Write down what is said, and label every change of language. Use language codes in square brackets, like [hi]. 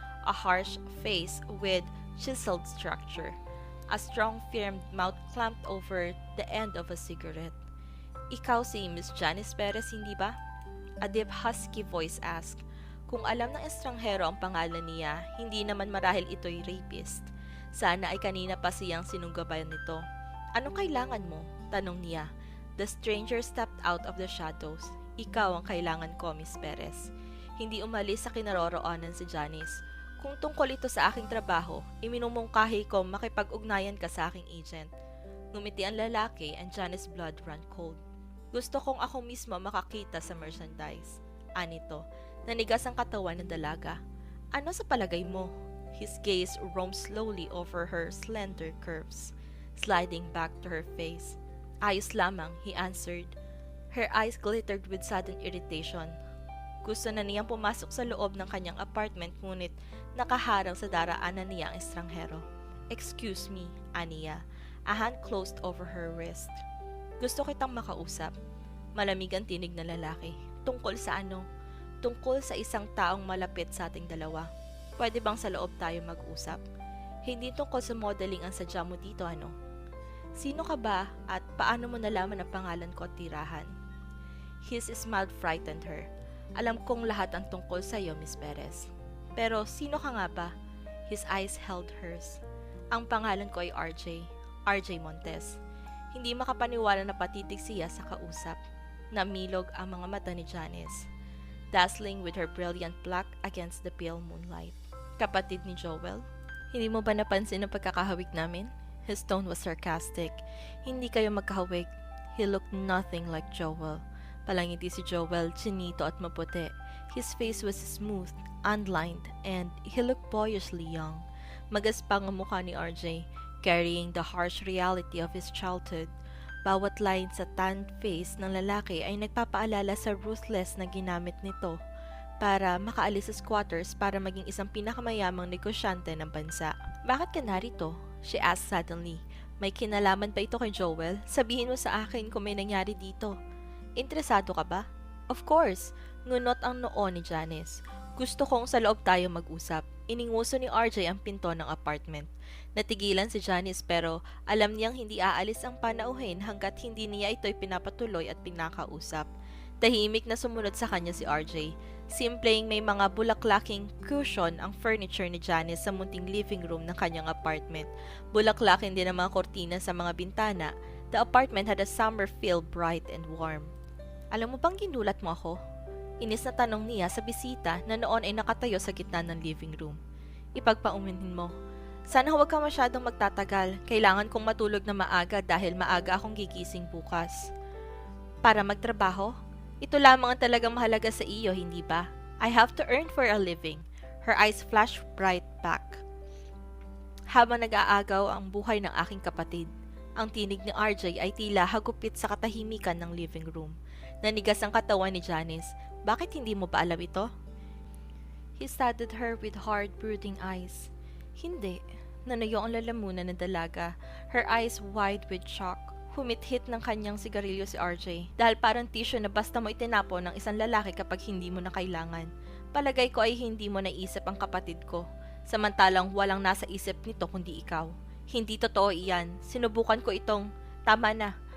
[en] A harsh face with chiseled structure. A strong firm mouth clamped over the end of a cigarette. [tl] Ikaw si Miss Janice Perez, hindi ba? [en] A deep husky voice asked. [tl] Kung alam ng estranghero ang pangalan niya, hindi naman marahil ito'y rapist. Sana ay kanina pa siyang sinunggabayan nito. Anong kailangan mo? Tanong niya. [en] The stranger stepped out of the shadows. [tl] Ikaw ang kailangan ko, Miss Perez. Hindi umalis sa kinaroroonan si Janice. Kung tungkol ito sa aking trabaho, iminumungkahi ko makipag-ugnayan ka sa aking agent. Ngumiti ang lalaki [en] and Janice's blood ran cold. [tl] Gusto kong ako mismo makakita sa merchandise. Anito, nanigas ang katawan ng dalaga. Ano sa palagay mo? [en] His gaze roamed slowly over her slender curves, sliding back to her face. [tl] Ayos lamang, [en] he answered. Her eyes glittered with sudden irritation. [tl] Gusto na niyang pumasok sa loob ng kanyang apartment ngunit nakaharang sa daraanan niya ang estranghero. Excuse me, aniya. [en] A hand closed over her wrist. [tl] Gusto kitang makausap. Malamig ang tinig ng lalaki. Tungkol sa ano? Tungkol sa isang taong malapit sa ating dalawa. Pwede bang sa loob tayo mag-usap? Hindi tungkol sa modeling ang sadya mo dito, ano? Sino ka ba at paano mo nalaman ang pangalan ko at tirahan? [en] His smile frightened her. [tl] Alam kong lahat ang tungkol sa iyo, Miss Perez. Pero sino ka nga ba? [en] His eyes held hers. [tl] Ang pangalan ko ay RJ. RJ Montes. Hindi makapaniwala na patitig siya sa kausap. Namilog ang mga mata ni Janice, [en] dazzling with her brilliant black against the pale moonlight. [tl] Kapatid ni Joel? Hindi mo ba napansin ang pagkakahawig namin? [en] His tone was sarcastic. [tl] Hindi kayo magkahawig. [en] He looked nothing like Joel. [tl] Palangiti si Joel, chinito at maputi. [en] His face was smooth, unlined, and he looked boyishly young. [tl] Magaspang ang mukha ni RJ, [en] carrying the harsh reality of his childhood. [tl] Bawat line sa tanned face ng lalaki ay nagpapaalala sa ruthless na ginamit nito para makaalis sa squatters para maging isang pinakamayamang negosyante ng bansa. Bakit ka narito? [en] She asked suddenly. [tl] May kinalaman ba ito kay Joel? Sabihin mo sa akin kung may nangyari dito. Interesado ka ba? [en] Of course, [tl] ngunot ang noo ni Janice. Gusto kong sa loob tayo mag-usap. Ininguso ni RJ ang pinto ng apartment. Natigilan si Janice pero alam niyang hindi aalis ang panauhin hanggat hindi niya ito'y pinapatuloy at pinakausap. Tahimik na sumunod sa kanya si RJ. Simpleng may mga bulaklaking cushion ang furniture ni Janice sa munting living room ng kanyang apartment. Bulaklakin din ang mga kortina sa mga bintana. [en] The apartment had a summer feel, bright and warm. [tl] Alam mo bang ginulat mo ako? Inis na tanong niya sa bisita na noon ay nakatayo sa gitna ng living room. Ipagpauminhin mo. Sana huwag ka masyadong magtatagal. Kailangan kong matulog na maaga dahil maaga akong gigising bukas. Para magtrabaho? Ito lamang ang talagang mahalaga sa iyo, hindi ba? [en] I have to earn for a living. Her eyes flashed bright back. [tl] Habang nag-aagaw ang buhay ng aking kapatid, ang tinig ni RJ ay tila hagupit sa katahimikan ng living room. Nanigas ang katawan ni Janice. Bakit hindi mo ba alam ito? [en] He studied her with hard, brooding eyes. [tl] Hindi. Nanayo ang lalamunan ng dalaga, [en] her eyes wide with shock. [tl] Humit-hit ng kanyang sigarilyo si RJ dahil parang tissue na basta mo itinapon ng isang lalaki kapag hindi mo na kailangan. Palagay ko ay hindi mo naisip ang kapatid ko. Samantalang walang nasa isip nito kundi ikaw. Hindi totoo iyan. Sinubukan ko itong, tama na.